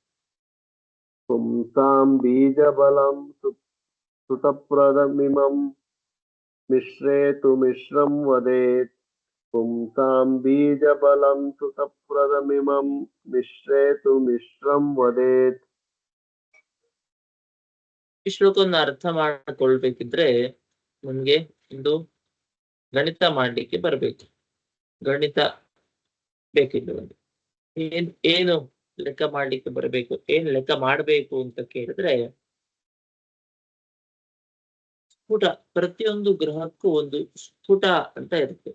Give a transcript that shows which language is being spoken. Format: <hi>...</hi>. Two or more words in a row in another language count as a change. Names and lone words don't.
<sa>पुंसां बीजबलं सुतप्रदमिमं मिश्रेतु मिश्रं वदेत् पुंसां बीजबलं सुतप्रदमिमं मिश्रेतु मिश्रं वदेत्</sa> <kn>ಈ ಶ್ಲೋಕವನ್ನು ಅರ್ಥ ಮಾಡಿಕೊಳ್ಬೇಕಿದ್ರೆ ನಮ್ಗೆ ಒಂದು ಗಣಿತ ಮಾಡ್ಲಿಕ್ಕೆ ಬರ್ಬೇಕು. ಗಣಿತ ಬೇಕಿಲ್ಲ ಒಂದು ಏನು ಲೆಕ್ಕ ಮಾಡ್ಲಿಕ್ಕೆ ಬರಬೇಕು, ಏನ್ ಲೆಕ್ಕ ಮಾಡ್ಬೇಕು ಅಂತ ಕೇಳಿದ್ರೆ, ಸ್ಫುಟ, ಪ್ರತಿಯೊಂದು ಗ್ರಹಕ್ಕೂ ಒಂದು ಸ್ಫುಟ ಅಂತ ಇರುತ್ತೆ.</kn>